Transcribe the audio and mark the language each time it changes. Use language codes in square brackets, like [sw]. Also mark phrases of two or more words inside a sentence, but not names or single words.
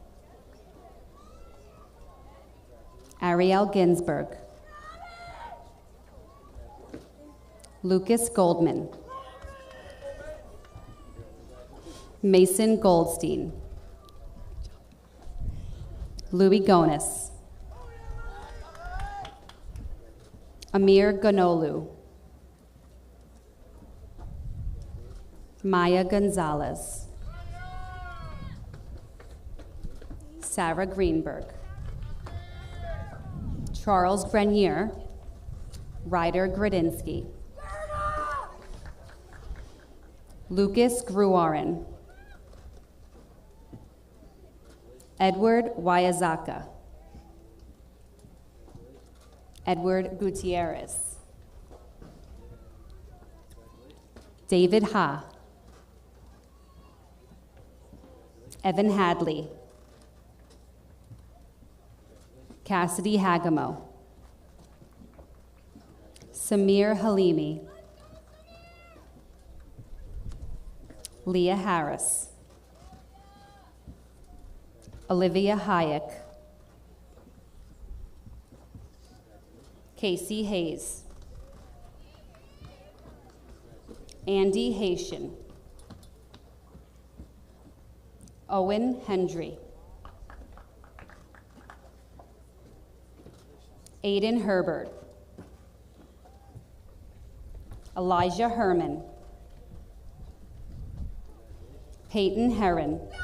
[en] Ariel Ginsberg. Lucas Goldman. Mason Goldstein. Louis Gonis. Amir Ganolu. Maya Gonzalez. Sarah Greenberg. Charles Grenier. Ryder Gradinsky. Lucas Gruarin. Edward Wyazaka. Edward Gutierrez. David Ha. Evan Hadley. Cassidy Hagamo. Samir Halimi. Leah Harris. Olivia Hayek. Casey Hayes. Andy Haitian. Owen Hendry. Aiden Herbert. Elijah Herman. Peyton Heron.